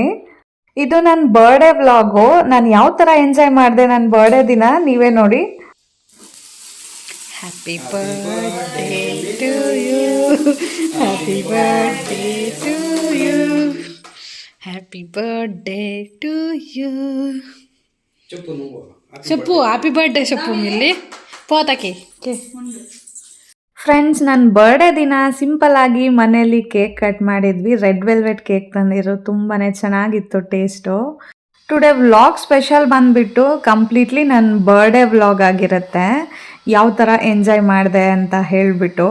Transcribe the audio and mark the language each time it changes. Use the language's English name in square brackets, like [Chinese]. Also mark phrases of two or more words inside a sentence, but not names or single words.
[Kannada] ಇದು ನನ್ನ [English] birthday vlog. [Kannada] ನಾನು ಯಾವ ಥರ ಎಂಜಾಯ್ ಮಾಡಿದೆ ನನ್ನ ಬರ್ಡೇ ದಿನ ನೀವೇ ನೋಡಿ. [English] Happy birthday to you, happy birthday to you, happy birthday to you. [Telugu] చెప్పు [English] happy birthday [Telugu] చెప్పు మిల్లి పోతాకి. [Kannada] ಫ್ರೆಂಡ್ಸ್, ನನ್ನ ಬರ್ಡೇ ದಿನ ಸಿಂಪಲ್ ಆಗಿ ಮನೆಯಲ್ಲಿ [English] cake cut [Kannada] ಮಾಡಿದ್ವಿ. [English] red velvet cake [Kannada] ತಂದಿರು, ತುಂಬಾ ಚೆನ್ನಾಗಿತ್ತು ಟೇಸ್ಟು. [English] today vlog special [Kannada] ಬಂದುಬಿಟ್ಟು ಕಂಪ್ಲೀಟ್ಲಿ ನನ್ನ [English] birthday vlog [Kannada] ಆಗಿರುತ್ತೆ, ಯಾವ ಥರ ಎಂಜಾಯ್ ಮಾಡಿದೆ ಅಂತ ಹೇಳಿಬಿಟ್ಟು.